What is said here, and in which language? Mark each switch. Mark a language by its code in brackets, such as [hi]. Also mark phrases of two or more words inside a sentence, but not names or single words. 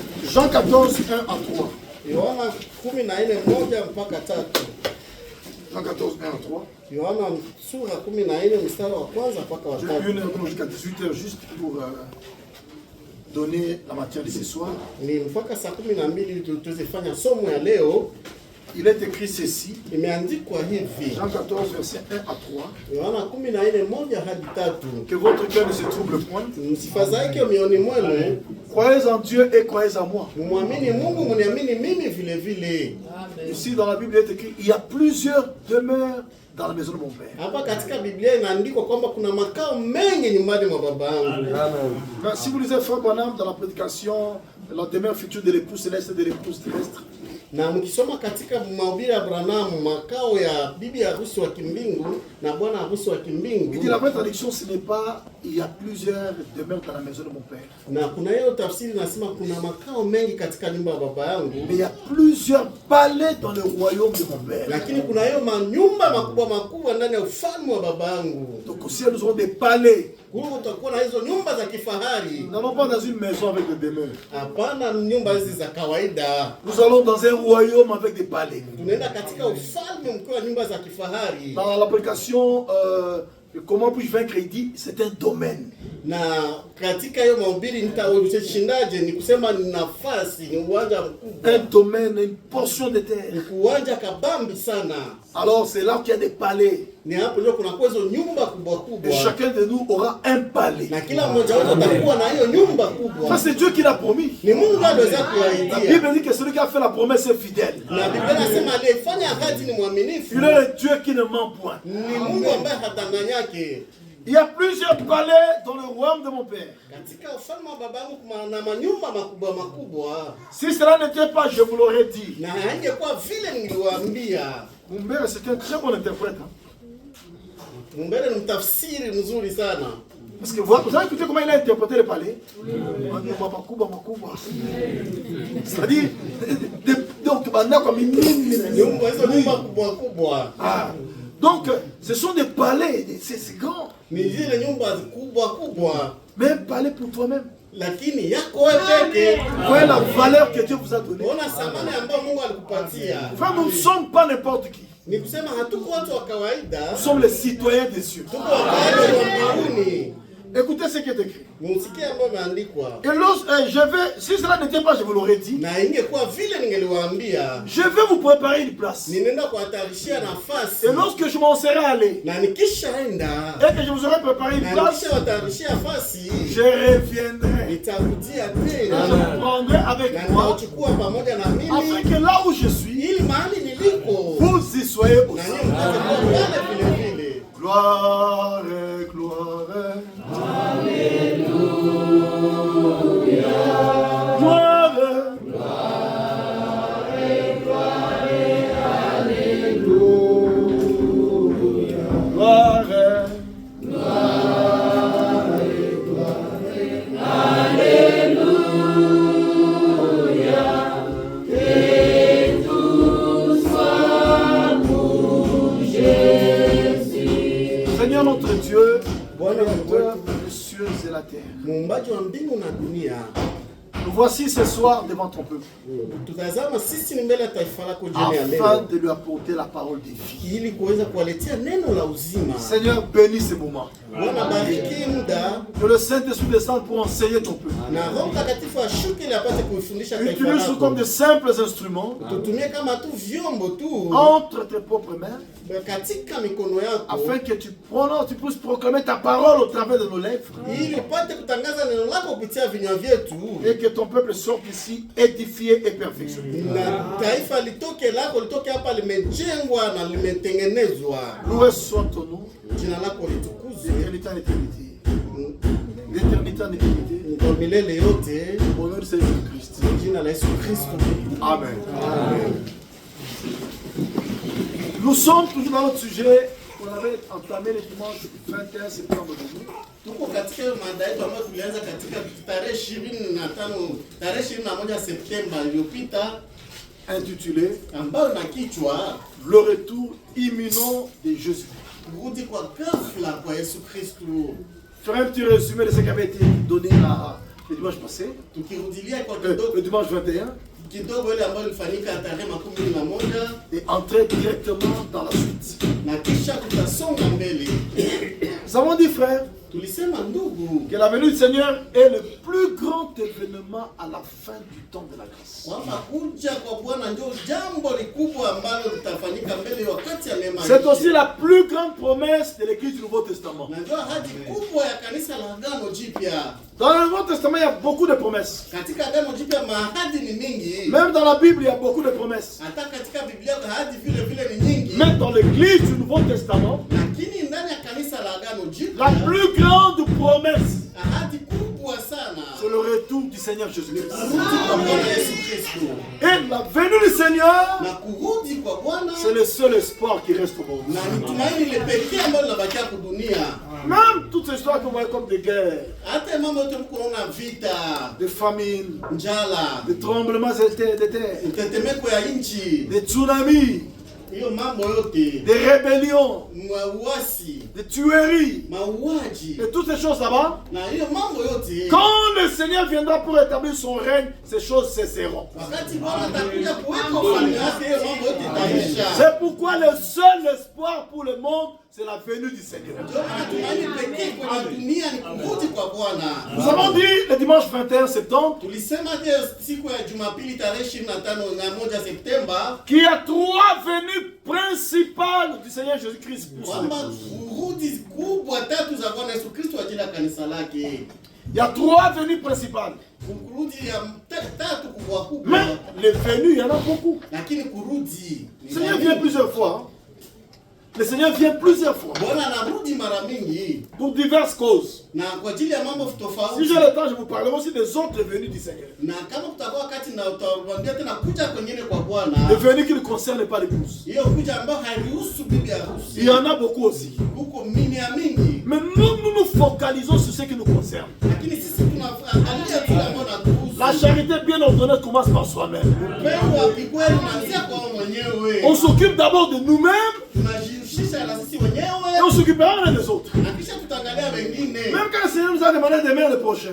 [fr] Jean 14, 1 à 3. [sw] Yohana 14:1 mpaka 3. [fr] Jean 14, 1 à 3. [sw] Yohana sura 14 mstari wa kwanza mpaka wa 3. [fr] J'ai une heure jusqu'à 18h juste pour donner la matière de ce soir. [sw] Ni mpaka saa 12 tuzifanya somo ya leo. [fr] Il est écrit ceci. [sw] Imeandikwa hivi. [fr] Jean 14, verset 1 à 3. [sw] Yohana 14:1 hadi 3. [fr] Que votre cœur ne se trouble point. [sw] Msifadhaike mioyoni mwenu. [fr] Croyez en Dieu et croyez en moi. [sw] Muamini Mungu, mniamini mimi vile vile. [fr] Ici dans la Bible il est écrit, il y a plusieurs demeures dans la maison de mon père. [sw] Hapa katika Biblia inaandikwa kwamba kuna makao mengi nyumbani mwa baba yangu. [fr] Ben, si vous lisez Frère Branham dans la prédication, la demeure future de l'épouse céleste et de l'épouse terrestre, [sw] na mkisoma katika mahubiri ya Branham, makao ya bibi harusi wa kimbingu na bwana harusi wa kimbingu, [fr] il dit la vraie traduction, ce n'est pas il y a plusieurs demeures dans la maison de mon père. [sw] Na kuna hiyo tafsiri nasema kuna makao mengi katika nyumba ya baba yangu. [fr] Mais il y a plusieurs palais dans le royaume de mon père. [sw] Lakini kuna hiyo manyumba makubwa makubwa ndani ya ufalme wa baba yangu. [fr] Donc aussi nous aurons des palais. [sw] Huko utakuwa na hizo nyumba za kifahari. [fr] Nous n'allons pas dans une maison avec des demeures. [sw] Hapana, nyumba hizi za kawaida. [fr] Nous allons dans un royaume avec des palais. [sw] Tunaenda katika ufalme mkuu wa nyumba za kifahari. [fr] Dans l'application comment puis-je vaincre, il dit c'est un domaine. [sw] Na katika hiyo mahubiri nitaushindaje, ni kusema ni nafasi, ni uwanja mkubwa. [fr] Un domaine, une portion de terre. [sw] Ni uwanja kabambi sana. [fr] Alors c'est là qu'il y a des palais. [sw] Ni hapo ndio kuna hizo nyumba kubwa kubwa. [fr] Et chacun de nous aura un palais. [sw] Na kila mmoja wetu atakuwa na hiyo nyumba kubwa. [fr] Ça c'est Dieu qui l'a promis. [sw] Ni Mungu aliweza [fr] La [sw] kuahidia. [fr] Bible dit que celui qui a fait la promesse est fidèle. [sw] Na Biblia inasema aliyefanya ahadi ni mwaminifu. [fr] Il est le Dieu qui ne ment point. [sw] Ni Mungu ambaye hatanganyake. [fr] Il y a plusieurs palais dans le royaume de mon père. [sw] Katika ufalme wa babangu kuna manyumba makubwa makubwa. [fr] Si cela n'était pas, je vous l'aurais dit. [sw] Na haingekuwa vile niliwaambia. [fr] Mon père c'est un très bon interprète. [sw] Mumbele ni mtafsiri mzuri sana. [fr] Parce que vous avez écouté comment il a interprété le palais? C'est-à-dire, donc, donc, ce sont des palais, c'est grand. Mais un palais pour toi-même. [sw] Lakini yako wewe peke. [fr] Voilà la valeur que Dieu vous a donnée. [sw] Ona samani ambayo Mungu alikupatia. [fr] Frère, nous ne sommes pas n'importe qui. [sw] Ni kusema hatuko watu wa kawaida. [fr] Nous sommes les citoyens des cieux. [sw] Tuko wakaaji wa mbinguni. [fr] Écoutez ce qui est écrit. [sw] Msikie ambayo imeandikwa. [fr] Et si cela n'était pas, je vous l'aurais dit. [sw] Na ingekuwa vile ningeliwaambia. [fr] Je vais vous préparer une place. [sw] Ninaenda kuwatarishia nafasi. [fr] Et lorsque je m'en serai allé. [sw] Na nikishaenda. [fr] Et que je vous aurai préparé une place. [sw] Nikishawatarishia nafasi. [fr] Je reviendrai. [sw] Nitarudia tena. [fr] Je prendrai avec moi. [sw] Nitachukua pamoja na mimi. [fr] Afin que là où je suis, [sw] ili mahali niliko. [fr] vous y soyez aussi. [sw] Na nyinyi mtakuwa pale vile vile. [fr] Gloire, gloire. Alléluia. Gloire, gloire, alléluia. Gloire, Seigneur notre Dieu, Créateur des cieux et la terre. [sw] Muumbaji wa mbingu na dunia. [fr] Nous voici ce soir devant ton peuple. [sw] Tutazama sisi ni mbele ya taifa lako jioni ya leo. [fr] Afin de lui apporter la parole de vie. [sw] Ili kuweza kuwaletea neno la uzima. [fr] Seigneur, bénis ces moments. [sw] Bwana bariki muda. [fr] Que le Saint-Esprit descende pour enseigner ton peuple. [sw] Na Roho Mtakatifu ashuke ili apate kuifundisha taifa lako. [fr] Utilise-nous comme de simples instruments. [sw] Tutumie kama tu vyombo tu. [fr] Entre tes propres mains. [sw] Katika mikono yako. [fr] Afin que tu puisses proclamer ta parole au travers de nos lèvres. [sw] Ili upate kutangaza neno lako kupitia vinywa vyetu. [fr] Et que ton peuple sorte ici édifié et perfectionné. [sw] Na taifa litoke lako litoke hapa limejengwa na limetengenezwa. [fr] Loué soit ton nom. [sw] Jina lako litukuzwe. [fr] D'éternité en éternité. D'éternité en éternité. [sw] Kwa milele yote. [fr] Au nom de Jésus-Christ. [sw] Jina la Yesu Kristo. Amen. Amen. [fr] Nous sommes toujours dans notre sujet qu'on avait entamé le dimanche 21 septembre dernier. [sw] Tuko katika mada yetu ambayo tulianza katika tarehe 25 tarehe 21 Septemba iliyopita, [fr] intitulé [sw] ambayo na kichwa [fr] le retour imminent de Jésus. [sw] Kurudi kwa ghafla kwa Yesu Kristo. [fr] Faire un petit résumé de ce qui avait été donné le dimanche passé, [sw] tukirudilia kwa [fr] le dimanche 21, [sw] kidogo ile ambayo ilifanyika tarehe 11 [fr] et entrer directement dans la suite. [sw] na kisha tutasonga mbele. [fr] Nous avons dit, frère, [sw] Tulisema ndugu, [fr] que la venue du Seigneur est le plus grand événement à la fin du temps de la grâce. [sw] kwamba kuja kwa Bwana ndio jambo likubwa ambalo litafanyika mbele wakati ya neema. [fr] C'est aussi la plus grande promesse de l'Église du Nouveau Testament. [sw] na ndio ahadi kubwa ya kanisa la Agano Jipya. [fr] Dans le Nouveau Testament, il y a beaucoup de promesses. [sw] Katika Agano Jipya mahadi ni mingi. [fr] Même dans la Bible, il y a beaucoup de promesses. [sw] Hata katika Biblia ahadi vile vile ni nyingi. [fr] Mais dans l'Église du Nouveau Testament, [sw] Lakini ndani ya kanisa la Agano Jipya [fr] la plus grande promesse, [sw] ahadi kubwa sana [fr] c'est le retour du Seigneur Jésus-Christ. [sw] kurudi kwa Bwana Yesu Kristo. [fr] Et la venue du Seigneur, [sw] Na kurudi kwa Bwana [fr] c'est le seul espoir qui reste au monde. [sw] na ni tumaini ile pekee ambalo linabakia kudunia. [fr] Même toutes ces histoires que vous voyez comme des guerres, [sw] Hata mambo yote mkuona vita, [fr] des famines, [sw] njala, [fr] des tremblements de terre, [sw] mtetemeko ya nchi, [fr] des tsunamis, [sw] hiyo mambo yote, [fr] des rébellions, [sw] uasi, [fr] des tueries, [sw] mauaji [fr] et toutes ces choses là-bas, [sw] na hiyo mambo yote, [fr] quand le Seigneur viendra pour établir son règne, ces choses cesseront. [sw] wakati Bwana atakuja kuweka ufalme wake, hiyo mambo yote itaisha. [fr] C'est pourquoi le seul espoir pour le monde, c'est la venue du Seigneur. [sw] Ndio maana tumaini pekee kwenye dunia ni kurudi kwa Bwana. [fr] Nous avons dit le dimanche 21 septembre [sw] Tulisema je, siku ya Jumapili tarehe 25 Septemba [fr] qu'il y a trois venues principales du Seigneur Jésus-Christ pour son [sw] kwamba [fr] épouse. [sw] kurudi kubwa tatu za Bwana Yesu Kristo ajili ya kanisa lake. [fr] Il y a trois venues principales. [sw] Kurudi ya tatu kubwa kubwa, [fr] Mais les venues, il y en a beaucoup. [sw] lakini kurudi [fr] Le Seigneur vient plusieurs fois. Le Seigneur vient plusieurs fois [sw] Bwana anarudi mara mingi [fr] pour diverses causes. [sw] na kwa ajili ya mambo [fr] Si [sw] tofauti. [fr] j'ai le temps, je vous parlerai aussi des autres venues du Seigneur. [sw] Na kama kutakuwa wakati na utarudia tena kuja kwengine kwa Bwana, [fr] Les venues qui ne concernent pas l'épouse. [sw] hiyo kuja ambayo hairuhusu bibi harusi. [fr] Il y en a beaucoup aussi. [sw] Huko mini ya mingi, [fr] Mais nous nous focalisons sur ce qui nous concerne. [sw] lakini sisi tunaangalia tu ambayo natuhusu. [fr] La charité bien ordonnée commence par soi-même. [sw] Upendo wa kikweli unaanzia kwa wewe mwenyewe. [fr] On s'occupe d'abord de nous-mêmes [sw] Tunajihusisha na sisi [fr] et [sw] wenyewe [fr] on s'occupera des autres. [sw] na kisha tutaangalia wengine. [fr] Même quand le Seigneur nous a demandé d'aimer le prochain,